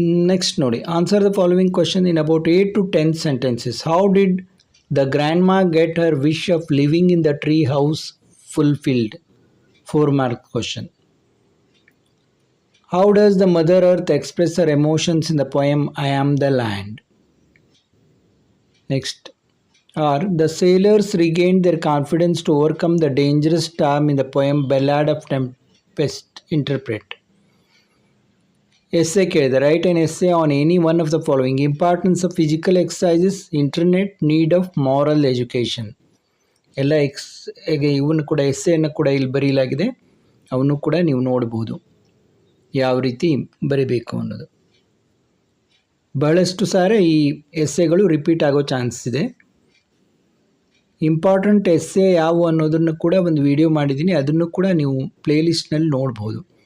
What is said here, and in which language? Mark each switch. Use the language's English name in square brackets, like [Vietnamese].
[English] next [Kannada] ನೋಡಿ, [English] Answer the following question in about 8 to 10 sentences. How did the grandma get her wish of living in the tree house fulfilled? 4 mark question. How does the Mother Earth express her emotions in the poem I Am the Land? Next are the sailors regained their confidence to overcome the dangerous storm in the poem Ballad of Tempest. Interpret. Essay [Kannada] ಕೇಳಿದೆ. [English] Write an essay on any one of the following. Importance of physical exercises, internet, need of moral education. [Kannada] ಎಲ್ಲ ಇವನ್ನು ಕೂಡ ಎಸ್ಸೆಯನ್ನು ಕೂಡ ಇಲ್ಲಿ ಬರೀಲಾಗಿದೆ. ಅವನ್ನು ಕೂಡ ನೀವು ನೋಡ್ಬೋದು ಯಾವ ರೀತಿ ಬರೀಬೇಕು ಅನ್ನೋದು. ಬಹಳಷ್ಟು ಸಾರಿ ಈ ಎಸ್ಸೆಗಳು ರಿಪೀಟ್ ಆಗೋ ಚಾನ್ಸ್ ಇದೆ. ಇಂಪಾರ್ಟೆಂಟ್ ಎಸ್ಸೆ ಯಾವುವು ಅನ್ನೋದನ್ನು ಕೂಡ ಒಂದು ವಿಡಿಯೋ ಮಾಡಿದ್ದೀನಿ, ಅದನ್ನು ಕೂಡ ನೀವು ಪ್ಲೇಲಿಸ್ಟ್ನಲ್ಲಿ ನೋಡ್ಬೋದು.